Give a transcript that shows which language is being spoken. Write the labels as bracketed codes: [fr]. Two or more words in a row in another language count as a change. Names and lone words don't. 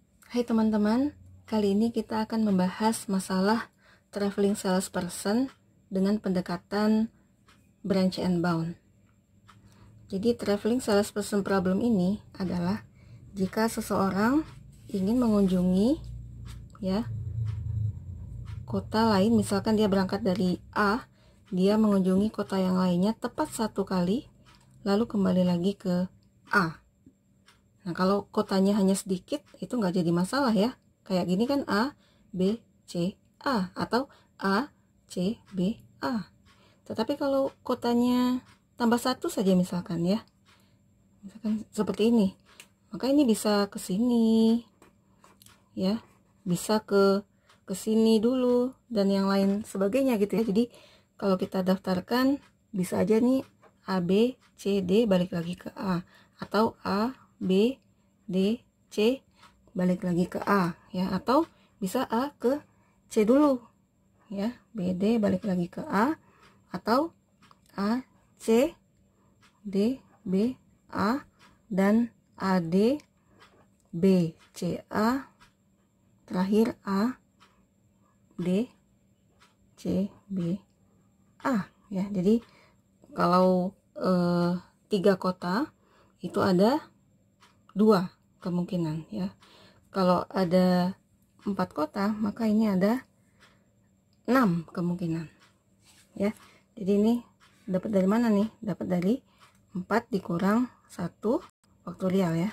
[id] Hai teman-teman, kali ini kita akan membahas masalah [en] traveling salesperson [id] dengan pendekatan [en] branch and bound. [id] Jadi [en] traveling salesperson problem [id] ini adalah jika seseorang ingin mengunjungi kota lain, misalkan dia berangkat dari A, dia mengunjungi kota yang lainnya tepat satu kali, lalu kembali lagi ke A. Nah, kalau kotanya hanya sedikit, itu nggak jadi masalah ya. Kayak gini kan A, B, C, A. Atau A, C, B, A. Tetapi kalau kotanya tambah satu saja misalkan ya. Misalkan seperti ini. Maka ini bisa ke sini. Ya. Bisa ke sini dulu. Dan yang lain sebagainya gitu ya. Jadi kalau kita daftarkan, bisa aja nih A, B, C, D balik lagi ke A. Atau A, B, D, C balik lagi ke A ya, atau bisa A ke C dulu ya, B, D balik lagi ke A, atau A, C, D, B, A, dan A, D, B, C, A, terakhir A, D, C, B, A ya. Jadi kalau 3 kota itu ada 2 kemungkinan ya. Kalau ada 4 kota, maka ini ada 6 kemungkinan ya. Jadi ini dapat dari mana nih? Dapat dari 4 dikurang 1 faktorial ya.